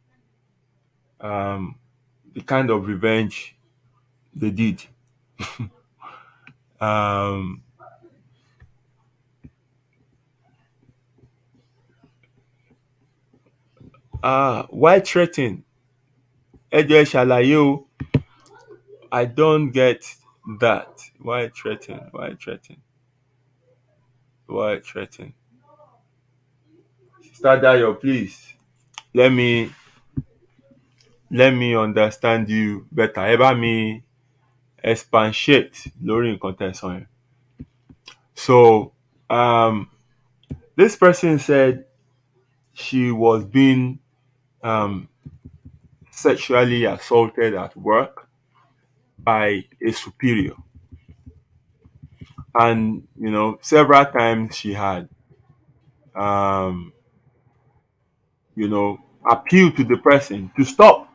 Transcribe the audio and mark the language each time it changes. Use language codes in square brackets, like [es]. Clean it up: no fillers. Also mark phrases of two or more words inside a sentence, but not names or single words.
[en] Um, the kind of revenge they did. Um, why threaten? [yo] Ẹ jọ̀ọ́ ẹ ṣàlàyé o. [en] I don't get that. Why threaten? Why threaten? Why threaten? Sister Dayo, please. Let me let me understand you better. [yo] Ẹ bá mi expatiate lórí nǹkan tẹ́ ẹ sọ yẹn. [en] So, this person said she was being um, sexually assaulted at work by a superior. And, several times she had, um, appealed to the person to stop.